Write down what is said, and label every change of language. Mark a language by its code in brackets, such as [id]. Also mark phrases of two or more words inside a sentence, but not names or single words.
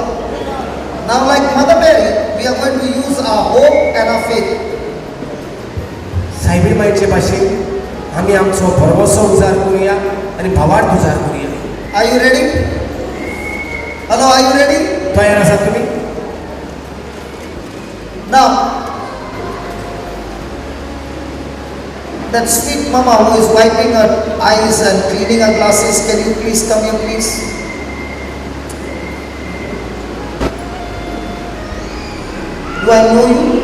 [en] Now, like Mother Mary, we are going to use our hope and our faith. [kok] सायबीण मायचे भाशेन आमी आमचो भरवोसो उजार करुया आनी भावार्थ उजार करुया. [en] Are you ready? Hello, are you ready? [kok] तयार आसात तुमी? [en] Now, that sweet mama who is wiping her eyes and cleaning her glasses, can you please come here, please? Do I know you?